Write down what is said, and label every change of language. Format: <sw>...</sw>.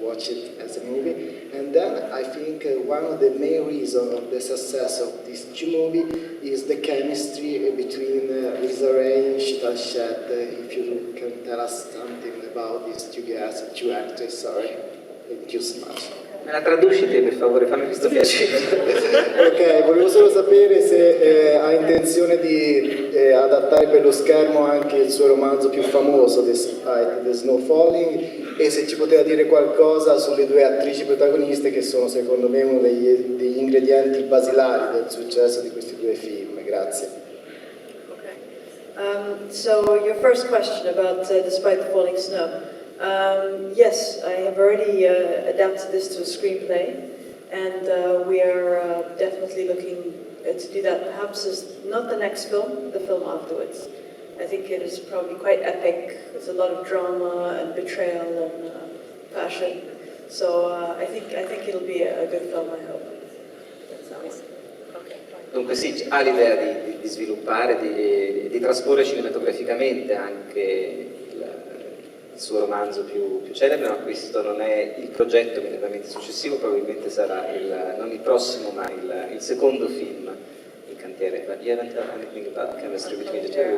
<en>watch it as a movie. And then I think one of the main reasons of the success of these two movies is the chemistry between Lisa Ray and Shital Shet. If you can tell us something about these two guys, two actors, sorry. Thank you so much.</en> <it>Me la traducite per favore, fammi questo piacere. Ok, volevo solo sapere se ha intenzione di adattare per lo schermo anche il suo romanzo più famoso, The Snow Falling, e se ci poteva dire qualcosa sulle due attrici protagoniste che sono secondo me uno degli ingredienti basilari del successo di questi due film. Grazie.</it> <en>Okay. So your first question about Despite the Falling Snow. Yes, I have already adapted this to a screenplay, and we are definitely looking to do that. Perhaps as not the next film, the film afterwards. I think it is probably quite epic. There's a lot of drama and betrayal and passion. So I think it'll be a good film. I hope. That sounds okay.</en> <it>Dunque sì, ha l'idea di sviluppare, di trasporre cinematograficamente anche il suo romanzo più celebre, ma questo non è il progetto immediatamente successivo, probabilmente sarà non il prossimo, ma il secondo film in cantiere.</it> <en>But you haven't heard anything about the chemistry between the two?</en>